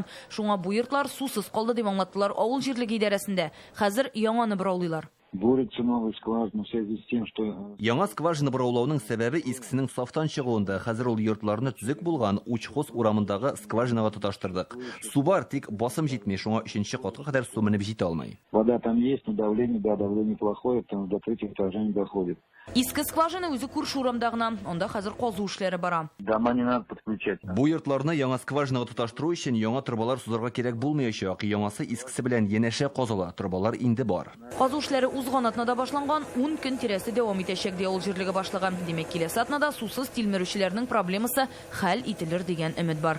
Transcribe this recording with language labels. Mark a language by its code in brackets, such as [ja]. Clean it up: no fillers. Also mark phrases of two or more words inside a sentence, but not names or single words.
[tt] Шуңа бу йортлар сусыз калды дип аңлаттылар авыл җирлеге идарәсендә. Хәзер яңаны бораулыйлар. Яңа скважина бораулауның сәбәбе искесенең сафтан чыгуында. Хәзер ул йортларны төзек булган учхоз урамындагы скважинага тоташтырдык. Су бар, тик басым җитми, шуңа 3нче катка кадәр су менеп җитә алмый. [ru] Вода там есть, но давление плохое, потому что до 3 этажа не доходит. [tt] Иске скважина үзе күрше урамда гына, анда хәзер казу эшләре бара. [ru] Дома не надо подключать. [tt] Бу йортларны яңа скважинага тоташтыру өчен яңа трубалар сузарга кирәк булмаячак. Яңасы искесе белән янәшә казыла, трубалар инде бар. Казу эшләре узган атнада башланган, 10 көн тирәсе дәвам итәчәк ди авыл җирлеге башлыгы. Димәк, киләсе атнада сусыз тилмерүчеләрнең проблемасы хәл ителер дигән өмет бар.